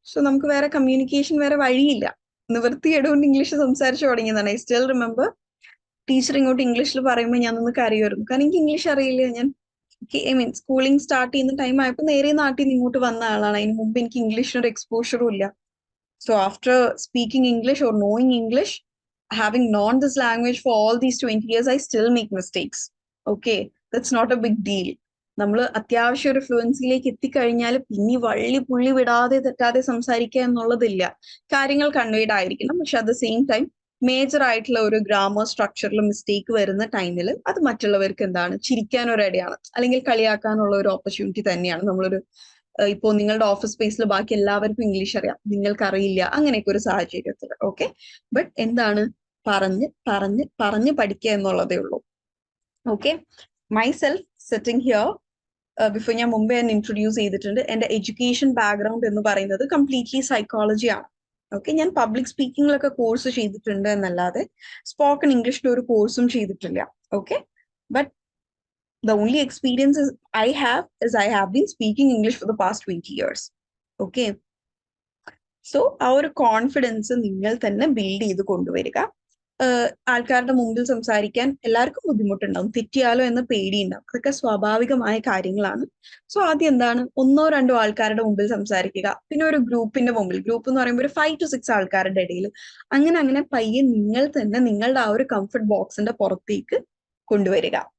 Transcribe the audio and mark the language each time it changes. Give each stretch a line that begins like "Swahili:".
Malayalam: So നമുക്ക് വേറെ communication വേറെ വഴിയില്ല, നിവൃത്തിയെടുകൊണ്ട് ഇംഗ്ലീഷ് സംസാരിച്ചു തുടങ്ങിയതാണ്.
English: I still remember
Malayalam: ടീച്ചർ ഇങ്ങോട്ട് ഇംഗ്ലീഷിൽ പറയുമ്പോൾ ഞാൻ ഒന്ന് കരയുമായിരുന്നു, കാരണം എനിക്ക് ഇംഗ്ലീഷ് അറിയില്ല. ഞാൻ സ്കൂളിംഗ് സ്റ്റാർട്ട് ചെയ്യുന്ന ടൈം ആയപ്പോൾ നേരെ നാട്ടിൽ നിന്ന് ഇങ്ങോട്ട് വന്ന ആളാണ്. അതിന് മുമ്പ് എനിക്ക് ഇംഗ്ലീഷിനൊരു എക്സ്പോഷറും ഇല്ല.
English: So after speaking English or knowing English, having known this language for all these 20 years, I still make mistakes. Okay, that's not a big deal.
Malayalam: നമ്മൾ അത്യാവശ്യം ഒരു ഫ്ലുവൻസിയിലേക്ക് എത്തിക്കഴിഞ്ഞാൽ പിന്നെ വള്ളി പുള്ളി വിടാതെ തെറ്റാതെ സംസാരിക്കുക എന്നുള്ളതില്ല. കാര്യങ്ങൾ കൺവേഡ് ആയിരിക്കണം, പക്ഷെ
English: at the same time
Malayalam: major ആയിട്ടുള്ള ഒരു ഗ്രാമർ സ്ട്രക്ചറിൽ മിസ്റ്റേക്ക് വരുന്ന ടൈമിൽ അത് മറ്റുള്ളവർക്ക് എന്താണ്, ചിരിക്കാനൊരിടയാണ്, അല്ലെങ്കിൽ കളിയാക്കാനുള്ള ഒരു ഓപ്പർച്യൂണിറ്റി തന്നെയാണ്. നമ്മളൊരു ഇപ്പോൾ നിങ്ങളുടെ ഓഫീസ് സ്പേസിൽ ബാക്കി എല്ലാവർക്കും ഇംഗ്ലീഷ് അറിയാം, നിങ്ങൾക്ക് അറിയില്ല, അങ്ങനെയൊക്കെ ഒരു സാഹചര്യത്തിൽ. ഓക്കെ, ബട്ട് എന്താണ്, പറഞ്ഞ് പഠിക്കുക എന്നുള്ളതേ ഉള്ളൂ. Okay,
English: myself sitting here,
Malayalam: before ഞാൻ മുമ്പേ ഞാൻ ഇൻട്രൊഡ്യൂസ് ചെയ്തിട്ടുണ്ട്, എന്റെ എഡ്യൂക്കേഷൻ ബാക്ക്ഗ്രൗണ്ട് എന്ന് പറയുന്നത് കംപ്ലീറ്റ്ലി സൈക്കോളജി ആണ്. ഓക്കെ, ഞാൻ പബ്ലിക് സ്പീക്കിങ്ങിലൊക്കെ കോഴ്സ് ചെയ്തിട്ടുണ്ട് എന്നല്ലാതെ സ്പോക്കൺ ഇംഗ്ലീഷിൽ ഒരു കോഴ്സും ചെയ്തിട്ടില്ല.
English: Okay, but the only experiences I have is I have been speaking English for the past 20 years. Okay, so our confidence
Malayalam: നിങ്ങൾ തന്നെ ബിൽഡ് ചെയ്ത് കൊണ്ടുവരിക. ആൾക്കാരുടെ മുമ്പിൽ സംസാരിക്കാൻ എല്ലാവർക്കും ബുദ്ധിമുട്ടുണ്ടാവും, തെറ്റിയാലോ എന്ന പേടിയുണ്ടാവും, അതൊക്കെ സ്വാഭാവികമായ കാര്യങ്ങളാണ്. സോ ആദ്യം എന്താണ്, 1 or 2 ആൾക്കാരുടെ മുമ്പിൽ സംസാരിക്കുക, പിന്നെ ഒരു ഗ്രൂപ്പിന്റെ മുമ്പിൽ, ഗ്രൂപ്പ് എന്ന് പറയുമ്പോൾ ഒരു 5 to 6 ആൾക്കാരുടെ ഇടയിൽ, അങ്ങനെ പയ്യെ നിങ്ങൾ തന്നെ നിങ്ങളുടെ ആ ഒരു കംഫർട്ട് ബോക്സിന്റെ പുറത്തേക്ക് കൊണ്ടുവരിക.